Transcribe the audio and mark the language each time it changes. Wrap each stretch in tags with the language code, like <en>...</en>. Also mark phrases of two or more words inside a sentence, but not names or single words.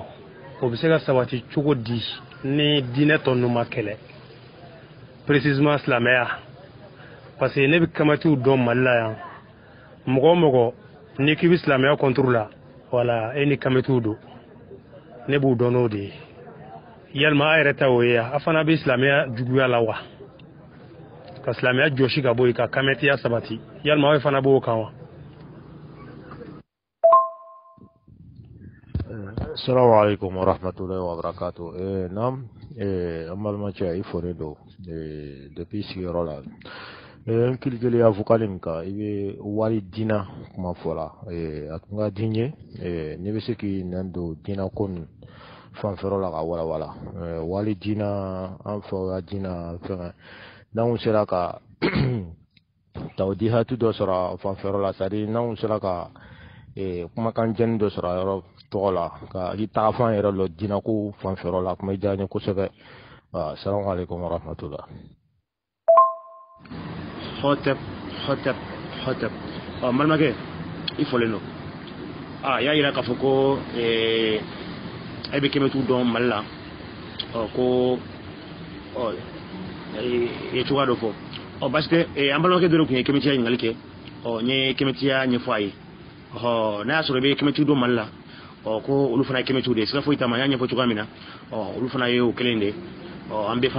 <bm>o bɛ se ka sabati cogo di ni diinɛ tɔ ninnu ma kɛlɛ précisément silamɛya</bm> <fr>parce que</fr> <bm>ne bɛ kɛmɛtiw dɔn Mali la yan mɔgɔ o mɔgɔ n'i k'i bɛ silamɛya</bm> <fr>contre la</fr> <bm>wala e ni kɛmɛtiw don ne b'u dɔn n'o de ye yalima a yɛrɛ ta o ye a fana bɛ silamɛya juguya la wa ka silamɛya jɔsi ka bɔ yen ka kɛmɛtiya sabati yalima aw fana b'o kan wa.</bm> <ar>السلام عليكم ورحمة الله وبركاته.</ar> <bm>Nam an balimakɛ i fɔlen don depuis sigiyɔrɔ la n kilikeliya vocal min kan i bɛ wari diina kuma fɔ la a tun ka di n ye ne bɛ se k'i nɛn don diina ko nin fanfɛyɔrɔ la ka walawala wali diina an fɛ ka diina fɛngɛ n'anw sera ka tawdihatu dɔ sɔrɔ a fanfɛyɔrɔ la</bm> <fr>c'est à dire</fr> <bm>n'anw sera ka kumakan jɛni dɔ sɔrɔ a yɔrɔ tɔgɔ la ka i tagafan yɛrɛ lɔ diina ko fanfɛyɔrɔ la kuma diya n ye kosɛbɛ</bm> <ar>السلام عليكم ورحمة الله.</ar> <bm>Hotep balimakɛ i fɔlen don y'a yira k'a fɔ ko e bɛ kɛmɛtiw dɔn Mali la ko ye cogoya dɔ fɔ</bm> <fr>parce que</fr> <bm>an balimakɛ dɔ de tun ye kɛmɛtiya ɲininkali kɛ n ye kɛmɛtiya ɲɛfɔ a ye n'a y'a sɔrɔ i bɛ kɛmɛtiw dɔn Mali la ko olu fana ye kɛmɛtiw de ye siga foyi t'a ma n y'a ɲɛfɔ cogoya min na olu fana ye o kelen de an bɛɛ fana</bm>